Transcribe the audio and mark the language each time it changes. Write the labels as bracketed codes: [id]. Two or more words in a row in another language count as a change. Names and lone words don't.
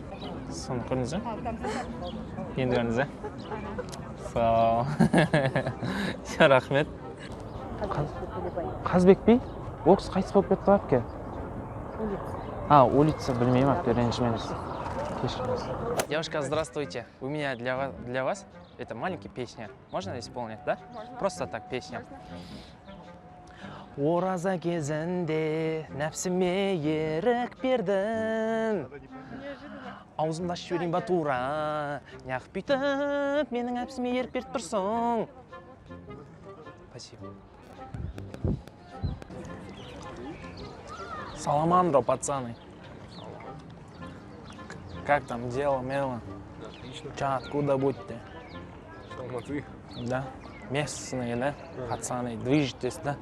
[kk] Соны көрдіңіз бе? Енді көрдіңіз бе? Сау. Рахмет. Қазбек би? Ол кісі қайтыс болып кетті әпке? Улица, білмеймін әпке, ренжімеңіз. Кешіріңіз. [ru] Девушка, здравствуйте. У меня для вас это маленькая песня. Можно исполнить, да? Можно. Просто так песня. [kk] Ораза кезінде нәпсіме ерік бердің. Аузымда ашып жіберейін ба тура, неғып бүйтіп менің нәпсіме ерік беріп тұрсың. [ru] Спасибо. Саламандро, пацаны. Как там дело, мело? Отлично. Ча, откуда будете? Алматы. Да. Местные, да? Пацаны, движетесь, да?